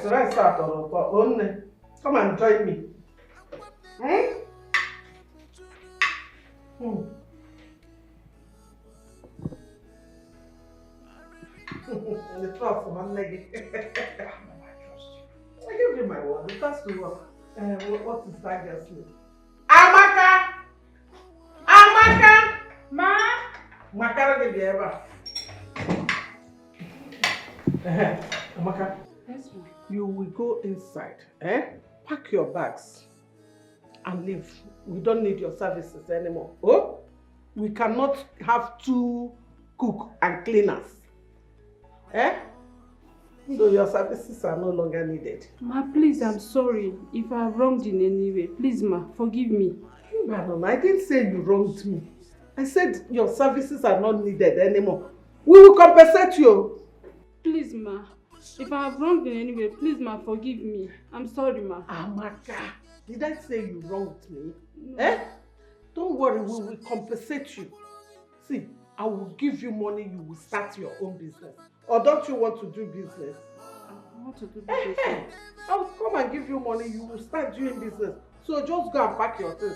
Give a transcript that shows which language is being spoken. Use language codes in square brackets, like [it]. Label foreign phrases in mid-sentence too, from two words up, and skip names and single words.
[en] The rice out on. Come and join me. The trust of one leg. I give you my word. It has to work. What is that girl's name? Amaka! Amaka! Ma! Makara give you ever. Amaka. Yes, ma. You will go inside. Pack your bags and leave. We don't need your services anymore. Oh? We cannot have two cook and cleaners. So your services are no longer needed. Ma, please, I'm sorry if I have wronged in any way. Please, ma, forgive me. No, I didn't say you wronged me. I said your services are not needed anymore. We will compensate you. Please, ma, if I have wronged in any way, please, ma, forgive me. I'm sorry, ma. Amaka, did I say you wronged me? No. Don't worry, we will compensate you. See, I will give you money, you will start your own business. Or don't you want to do business? I want to do business. I will come and give you money, you will start doing business. So just go and pack your things.